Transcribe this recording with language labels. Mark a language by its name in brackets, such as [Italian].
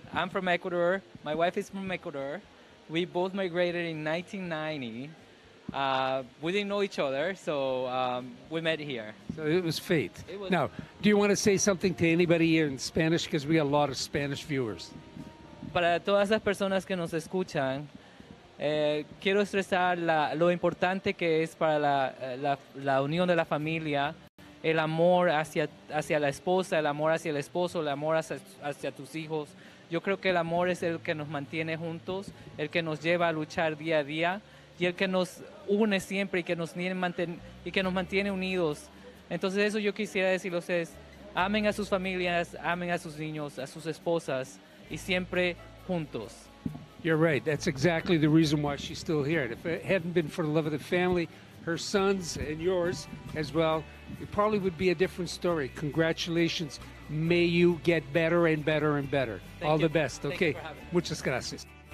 [English] I'm from Ecuador. My wife is from Ecuador. We both migrated in 1990. We didn't know each other, so we met here. So it was fate. Now, do you want to say something to anybody here in Spanish? Because we got a lot of Spanish viewers. [Spanish] Para todas las personas que nos escuchan, quiero expresar lo importante que es para la unión de la familia, el amor hacia la esposa, el amor hacia el esposo, el amor hacia tus hijos. Yo creo que el amor es el que nos mantiene juntos, el que nos lleva a luchar día a día y el que nos une siempre y que nos mantiene unidos. Entonces eso yo quisiera decirles es, amen a sus familias, amen a sus niños, a sus esposas y siempre juntos. [English] You're right. That's exactly the reason why she's still here. And if it hadn't been for the love of the family, her sons and yours as well, it probably would be a different story. Congratulations. May you get better and better and better. All the best. Okay. [Spanish] Muchas gracias.